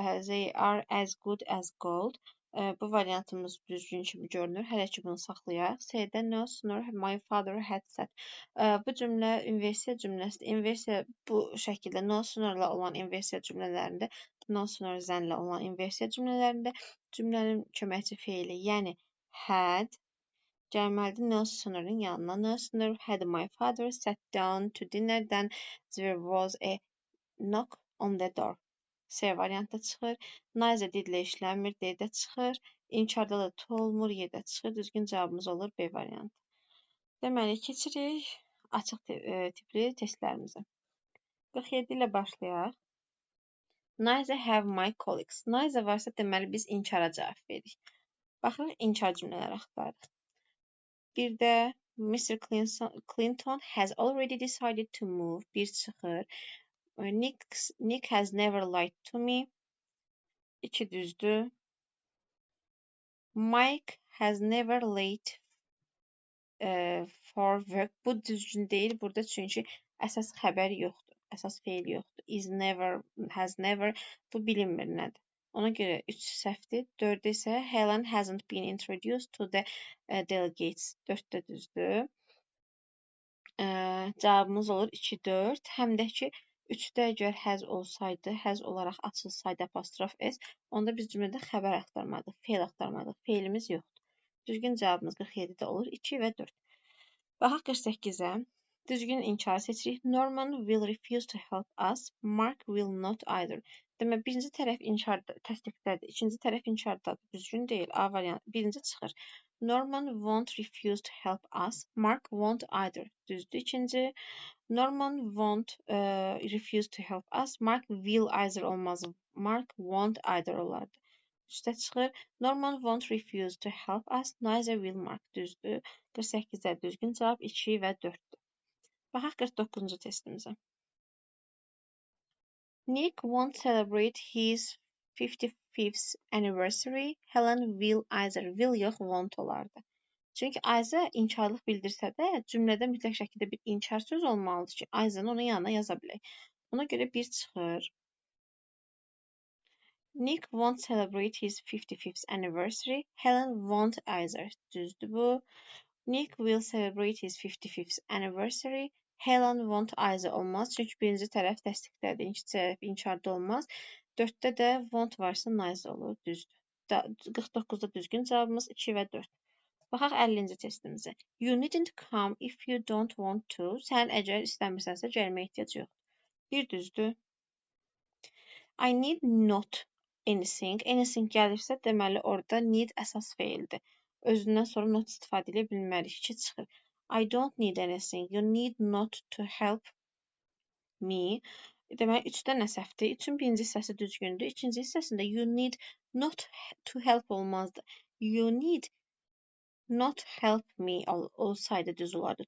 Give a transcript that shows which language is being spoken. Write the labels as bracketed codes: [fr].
[en] They are as good as gold. [az] Bu variantımız düzgün kimi görünür. Hələ ki bunu saxlayaq. [en] C-də no sooner my father had said. [az] Bu cümlə inversiya cümləsidir. Inversiya bu şəkildə no sooner-la olan inversiya cümlələrində, no sooner than-la olan inversiya cümlələrində cümlənin köməkçi feili, yəni had gəlməlidir no sooner-ın yanına. [en] No sooner had my father sat down to dinner than there was a knock on the door. [az] C variantda çıxır. Neither did-lə işlənmir. D-də çıxır. İnkarda da to olmur. Y-də çıxır. Düzgün cavabımız olur B variantı. Deməli, keçirik açıq tipli testlərimizə. 47 ilə başlayaq. [en] Neither have my colleagues. [az] Neither varsa deməli biz inkara cavab veririk. Baxırıq, inkar cümlələri axtarırıq. Bir də Mr. [en] Clinton has already decided to move. [az] Bir çıxır. [en] Nick has never lied to me. [az] 2 düzdür. [en] Mike has never late for work. [az] Bu düzgün deyil burada çünki əsas xəbər yoxdur. Əsas feil yoxdur. [en] Is never, has never. [az] Bu bilinmir nədir. Ona görə 3 səhvdir. 4 isə [en] Helen hasn't been introduced to the delegates. [az] 4 də düzdür. Cavabımız olur 2-4. Həm də ki 3-də əgər has olsaydı, has olaraq açılsaydı apostrof s, onda biz cümlədə xəbər axtarmadıq, feil axtarmadıq. Feilimiz yoxdur. Düzgün cavabımız 47-də olur 2 və 4. Baxaq 48-ə. Düzgün inkarı seçirik. [en] Norman will refuse to help us. Mark will not either. [az] Demək, birinci tərəf inkarda, təsdiqdədir. İkinci tərəf inkardadır. Düzgün deyil. A variantı. Birinci çıxır. [en] Norman won't refuse to help us. Mark won't either. [az] Düzdür. İkinci. [en] Norman won't refuse to help us. Mark will either [az] olmaz. [en] Mark won't either [az] olardı. Üstə çıxır. [en] Norman won't refuse to help us. Neither will Mark. [az] Düzdür. 48-də düzgün cavab 2 və 4-dür. Baxaq 49-cu testimizə. [en] Nick won't celebrate his 55th anniversary. Helen will either. Will [az] yox, [en] won't [az] olardı. Çünki either inkarlıq bildirsə də cümlədə mütləq şəkildə bir inkar söz olmalıdır ki, either-ın onun yanına yaza bilək. Ona görə bir çıxır. [en] Nick won't celebrate his 55th anniversary. Helen won't either. [az] Düzdür bu. [en] Nick will celebrate his 55th anniversary. Helen won't either [az] olmaz. Çünki birinci tərəf təsdiqdədir, ikinci tərəf inkarda olmaz. 4-də də won't varsa neither olur. Düzdür. 49-da düzgün cavabımız 2 və 4. Baxaq 50-ci testimizə. [en] You needn't come if you don't want to. [az] Sən əgər istəmirsənsə gəlməyə ehtiyac yoxdur. Bir düzdür. [en] I need not anything. Anything [az] gəlirsə deməli orada [en] need [az] əsas feildir. Özündən sonra not istifadə edə bilmərik. 2 çıxır. [en] I don't need anything. You need not to help me. [az] Deməli 3-də nə səhvdir? 3-ün birinci hissəsi düzgündür. İkinci hissəsində [en] you need not to help [az] olmazdı. [en] You need not help me [az] olsaydı düz olardı.